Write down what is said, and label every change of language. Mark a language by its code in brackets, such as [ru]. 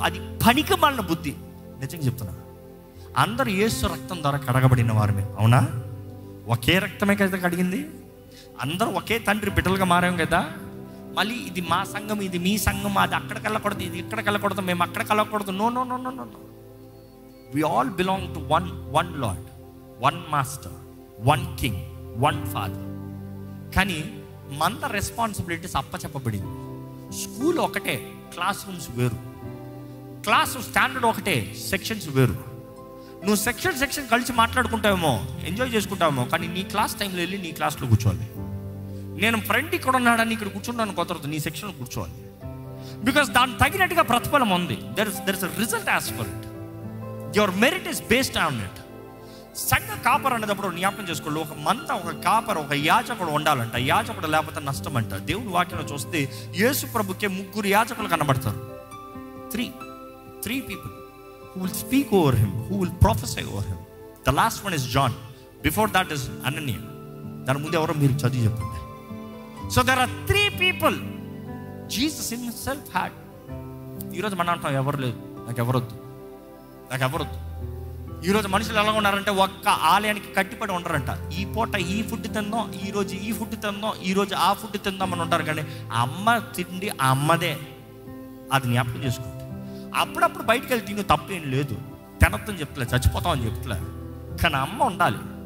[te] అది పనికి మాలిన బుద్ధి. నిజంగా చెప్తున్నా, అందరూ యేసు రక్తం ద్వారా కడగబడిన వారమే, అవునా? ఒకే రక్తమే కదా కడిగింది. అందరూ ఒకే తండ్రి బిడ్డలుగా మారాం కదా. మళ్ళీ ఇది మా సంఘం, ఇది మీ సంఘం, అది అక్కడికి వెళ్ళకూడదు, ఇది ఇక్కడికి వెళ్ళకూడదు, మేము అక్కడికి వెళ్ళకూడదు. [en] No no no no no no. We all belong to one Lord, one Master, one King, one Father. [te] కానీ మంద రెస్పాన్సిబిలిటీస్ అప్పచెప్పబడింది. స్కూల్ ఒకటే, క్లాస్ రూమ్స్ వేరు. క్లాస్ స్టాండర్డ్ ఒకటే, సెక్షన్స్ వేరు. నువ్వు సెక్షన్ కలిసి మాట్లాడుకుంటావేమో, ఎంజాయ్ చేసుకుంటావేమో, కానీ నీ క్లాస్ టైంలో వెళ్ళి నీ క్లాస్లో కూర్చోవాలి. నేను ఫ్రెండ్ ఇక్కడ ఉన్నాడని ఇక్కడ కూర్చున్నాను కుదరదు, నీ సెక్షన్లో కూర్చోవాలి. బికాస్ దానికి తగినట్టుగా ప్రతిఫలం ఉంది. [en] There is a result as for it. Your merit is based on it. [te] సంఘ కాపర్ అనేటప్పుడు జ్ఞాపకం చేసుకోవాలి, ఒక మంద, ఒక కాపర్, ఒక యాజకుడు ఉండాలంట. యాజకుడు లేకపోతే నష్టం అంట. దేవుని వాక్యంలో చూస్తే యేసు ప్రభుకే 3 యాజకులు కనబడతారు. [en] Three people who will speak over him, who will prophesy over him. The last one is John. Before that is Ananias. [te] దాని ముందు ఎవరో మీరు చదివి చెప్పండి. [en] So there are 3 people Jesus himself had. [te] ఈరోజు మనం అంటాం ఎవరు లేదు, నాకు ఎవరొద్దు. ఈరోజు మనుషులు ఎలా ఉన్నారంటే ఒక్క ఆలయానికి కట్టిపడి ఉంటారంట. ఈ పూట ఈ ఫుడ్ తిందాం, ఈరోజు ఈ ఫుడ్ తిందాం, ఈరోజు ఆ ఫుడ్ తిందాం అని ఉంటారు. కానీ అమ్మ తిండి అమ్మదే, అది జ్ఞాపకం చేసుకుంటే అప్పుడప్పుడు బయటికి వెళ్ళి తిని తప్పేం లేదు, తినొద్దని చెప్తలే, చచ్చిపోతామని చెప్తలే. కానీ అమ్మ ఉండాలి.